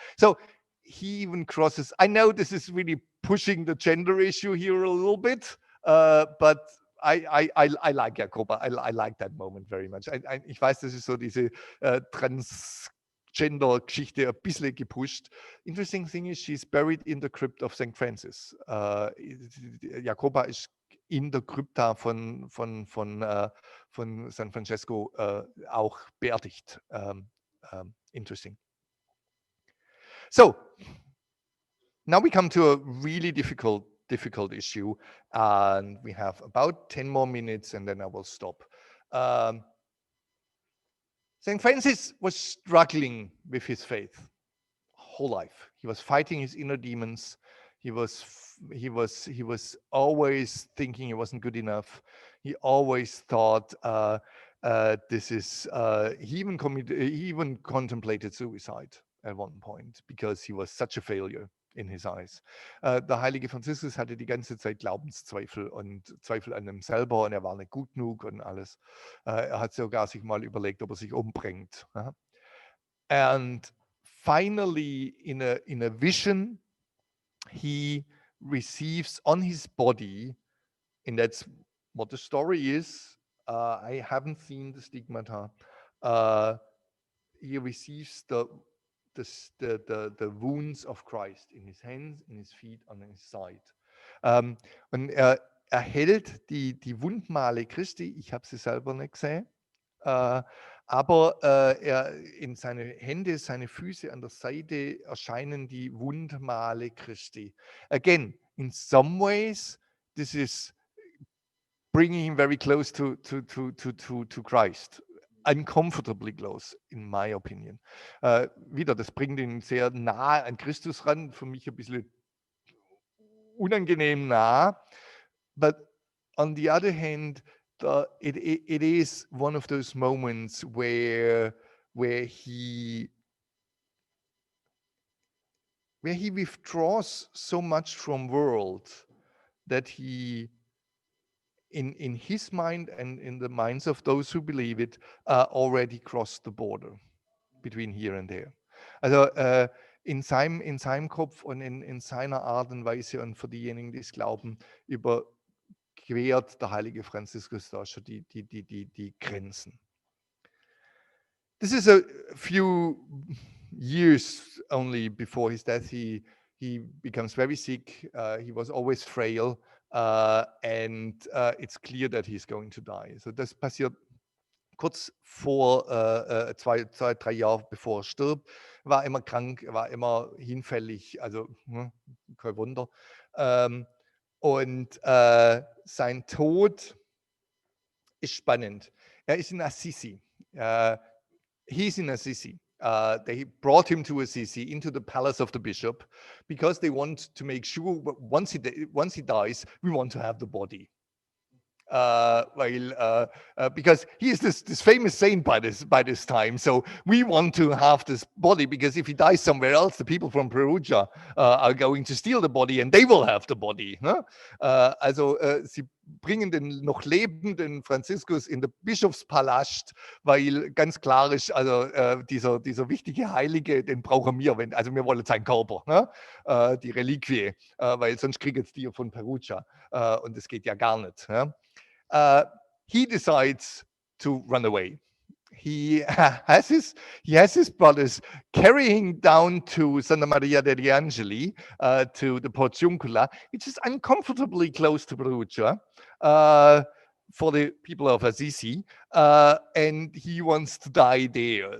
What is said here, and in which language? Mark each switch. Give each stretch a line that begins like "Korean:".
English: So he even crosses, I know this is really pushing the gender issue here a little bit, but I like Jacoba. I like that moment very much.
German: Ich weiß, das ist so diese Transgender-Geschichte ein bisschen gepusht.
English: Interesting thing is, she's buried in the crypt of St. Francis.
German: Jacoba ist in der Krypta von San Francesco auch beerdigt.
English: Interesting. So now we come to a really difficult issue, and we have about 10 more minutes, and then I will stop. St. Francis was struggling with his faith whole life. He was fighting his inner demons. He was always thinking he wasn't good enough. He always thought this is. He even contemplated suicide at one point because he was such a failure in his eyes.
German: Der heilige Franziskus hatte die ganze Zeit Glaubenszweifel und Zweifel an ihm selber, und er war nicht gut genug und alles. Er hat sogar sich mal überlegt, ob er sich umbringt.
English: And finally, in a vision, he receives on his body, and that's what the story is. I haven't seen the stigmata. He receives the wounds of Christ in his hands, in his feet, on his side.
German: Und er erhält die Wundmale Christi. Ich habe sie selber nicht gesehen. Aber er in seine Hände, seine Füße, an der Seite erscheinen die Wundmale Christi.
English: Again, in some ways, this is bringing him very close to Christ. Uncomfortably close, in my opinion.
German: Wieder, das bringt ihn sehr nah an Christus ran, für mich ein bisschen unangenehm nah.
English: But on the other hand, it is one of those moments where he withdraws so much from world that he, in his mind and in the minds of those who believe it, already crossed the border between here and there.
German: Also in seinem Kopf und in seiner Art und Weise, und für diejenigen, die es glauben, überquert der heilige Franziskus da schon die Grenzen.
English: This is a few years only before his death. He becomes very sick. He was always frail, and it's clear that he's going to die.
German: So das passiert kurz vor 2-3 Jahre bevor er stirbt. War immer krank, war immer hinfällig, also kein Wunder. Und sein Tod ist spannend. Er ist in Assisi.
English: He's in Assisi. They brought him to Assisi, into the palace of the bishop, because they want to make sure once he dies, we want to have the body. Because he is this famous saint by this time, so we want to have this body, because if he dies somewhere else, the people from Perugia are going to steal the body, and they will have the body.
German: Also sie bringen den noch lebenden Franziskus in den Bischofspalast, weil ganz klar ist, also dieser wichtige Heilige, den brauchen wir, also wir wollen seinen Körper, die Reliquie, weil sonst kriegen die von Perugia, und das geht ja gar nicht.
English: He decides to run away. he has his brothers carrying down to Santa Maria degli Angeli, to the Portiuncula, which is uncomfortably close to Perugia, for the people of Assisi, and he wants to die there.